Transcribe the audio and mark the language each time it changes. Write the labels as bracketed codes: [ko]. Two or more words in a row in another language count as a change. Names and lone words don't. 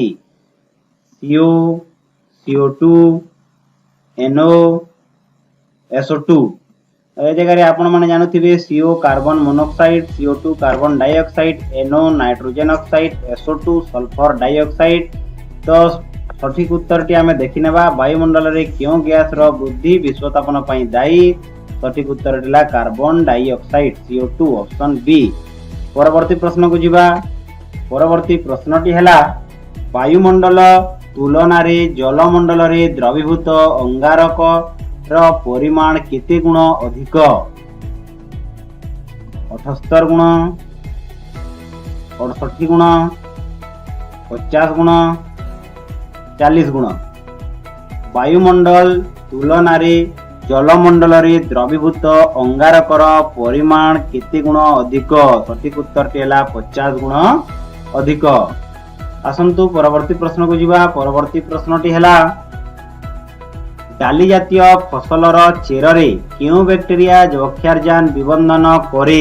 [or] CO, CO2, NO, SO2। ଏ ଜାଗା ଆପଣ ମାନେ ଜାଣିଥିବେ CO [en] carbon monoxide, [or] CO2 [en] carbon dioxide, [or] NO [en] nitrogen oxide, [or] SO2 [en] sulphur dioxide. [or] ତୋ ସଠିକ ଉତ୍ତରଟି ଆମେ ଦେଖିନେବା ବାୟୁମଣ୍ଡଳ ରେ କେଉଁ ଗ୍ୟାସ ର ବୃଦ୍ଧି ବିଶ୍ୱତାପନ ପାଇଁ ଦାୟୀ? ସଠିକ ଉତ୍ତର ଦେଲା [en] carbon dioxide [or] CO2 [en] option B. [or] ପରବର୍ତ୍ତୀ ପ୍ରଶ୍ନ କୁ ଯିବା। ପରବର୍ତ୍ତୀ ପ୍ରଶ୍ନଟି ହେଲା ବାୟୁମଣ୍ଡଳ ତୁଳନା ରେ ଜଳମଣ୍ଡଳ ରେ ଦ୍ରବୀଭୂତ ଅଙ୍ଗାରକ ର ପରିମାଣ କେତେ ଗୁଣ ଅଧିକ? 78 ଗୁଣ, 68 ଗୁଣ, 50 ଗୁଣ, 40 ଗୁଣ। ବାୟୁମଣ୍ଡଳ ତୁଳନା ରେ ଜଳମଣ୍ଡଳ ରେ ଦ୍ରବୀଭୂତ ଅଙ୍ଗାରକର ପରିମାଣ କେତେ ଗୁଣ ଅଧିକ? ସଠିକ ଉତ୍ତରଟି ହେଲା 50 ଗୁଣ ଅଧିକ। ଆସନ୍ତୁ ପରବର୍ତ୍ତୀ ପ୍ରଶ୍ନ କୁ ଯିବା। ପରବର୍ତ୍ତୀ ପ୍ରଶ୍ନଟି ହେଲା ଡାଲି ଜାତୀୟ ଫସଲର ଚେର ରେ କେଉଁ ବ୍ୟାକ୍ଟେରିଆ ଯକ୍ଷାର୍ଜାନ ବିବନ୍ଧନ କରେ?